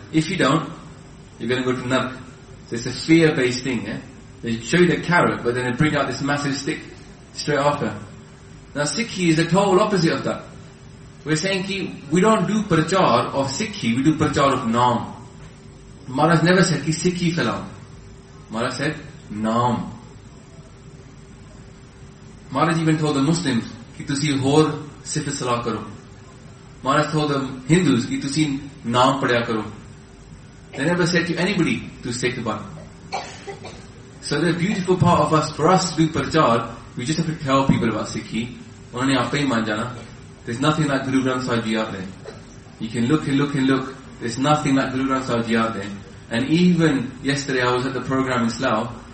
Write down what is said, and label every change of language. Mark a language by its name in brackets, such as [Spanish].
[English] If you don't, you're going to go to Nark. So it's a fear-based thing, yeah? They show you the carrot, but then they bring out this massive stick straight after. Now, Sikhi is the total opposite of that. We're saying, we don't do prachar of Sikhi, we do prachar of Naam. Maharaj never said, [Punjabi] ਸਿੱਖੀ ਫਲਾਓ. [English] Maharaj said, Naam. [Punjabi] ਮਹਾਰਾਜ [English] even told the Muslims [Punjabi] ਕਿ ਤੁਸੀ ਹੋਰ ਸਿਫ਼ਤ ਸਲਾ ਕਰੋ. ਮਹਾਰਾਜ [English] told the Hindus [Punjabi] ਕਿ ਤੁਸੀ ਨਾਮ ਪੜ੍ਹਿਆ ਕਰੋ. [English] They never said to anybody to say the one. So the beautiful part of us, for us to do prachar, we just have to tell people about Sikhi. Only [Punjabi] aap hi maan jana. [English] There's nothing like Guru Granth Sahib Ji out there. You can look and look and look. There's nothing like Guru Granth Sahib Ji out there. And even yesterday I was at the program in Slough.